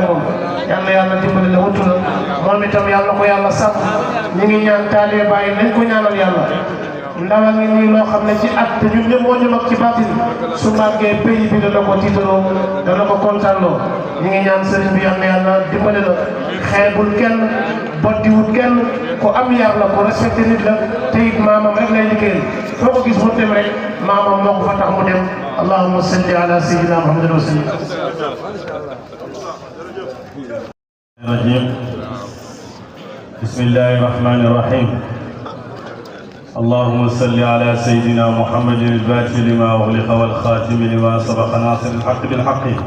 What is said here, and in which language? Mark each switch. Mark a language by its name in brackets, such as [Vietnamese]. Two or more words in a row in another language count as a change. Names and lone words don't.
[Wolof] moom yàlla yàlla dimbali la wutu la moom itam yàlla ko yàlla sàmm ñi ngi ñaan taalibe Baye nañ ko ñaanal yàlla ndawa ngi nii loo xam ne ci at te ñun ñëpp moo ñu mag ci baatin su màggee pays bi dana ko tiitaroo dana ko kontaanloo ñi ngi ñaan sëriñ bi yàlla yàlla dimbali la xeebul kenn boddiwul kenn ku am yar la ku respecté nit la te it maamam rek lay liggéeyal foo ko gis mu dem rek maamam moo ko fa tax mu dem [Arabic] اللهم صل على سيدنا محمد وسلم الرجيم بسم الله الرحمن الرحيم اللهم صل على سيدنا محمد الفاتح لما أغلق والخاتم لما سبق ناصر الحق بالحق